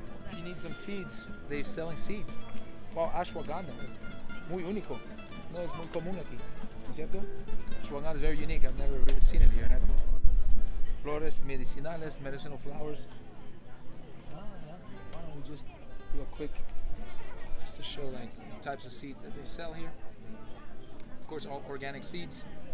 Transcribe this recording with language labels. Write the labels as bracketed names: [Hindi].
[English] If you need some seeds, they're selling seeds. Well, ashwagandha. [Spanish] muy único. No es muy común aquí, ¿no es cierto? [English] Ashwagandha is very unique. I've never really seen it here. [Spanish] Flores medicinales, [English] medicinal flowers. Yeah. Why don't we just do a quick, just to show like the types of seeds that they sell here. Of course, all organic seeds.